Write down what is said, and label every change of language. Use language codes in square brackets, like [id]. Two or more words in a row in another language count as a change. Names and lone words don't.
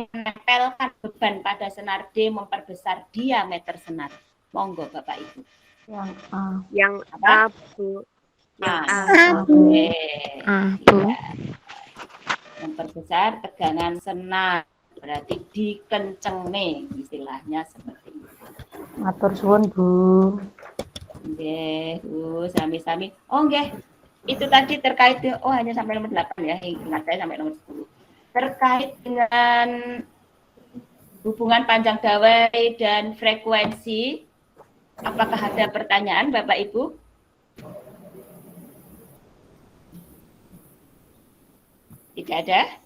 [id] Menempelkan beban pada senar, D. Memperbesar diameter senar. Monggo Bapak Ibu. Yang A. Yang Apa? A, Bu. Yang A. Oke. Bu. Ya. Memperbesar tegangan senar, berarti dikencenge, istilahnya seperti itu. [jv] Matur suwun Bu. Nggih, Bu, sami-sami. Oh nggih. [id] Itu tadi terkait hanya sampai nomor 8 ya, ingat saya sampai nomor 10. Terkait dengan hubungan panjang dawai dan frekuensi, apakah ada pertanyaan Bapak Ibu? Tidak ada?